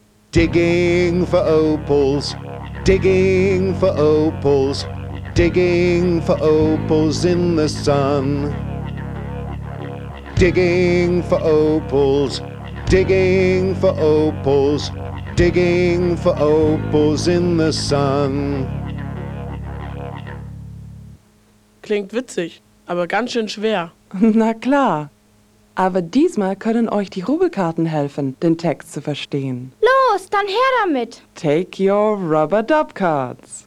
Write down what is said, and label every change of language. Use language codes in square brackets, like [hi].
[en] Digging for opals, digging for opals, digging for opals in the sun. Digging for opals, digging for opals, digging for opals in the sun. [de] Klingt witzig, aber ganz schön schwer. Na klar. Aber diesmal können euch die Rubbelkarten helfen, den Text zu verstehen. Los, dann her damit. [en] Take your rubber dub cards.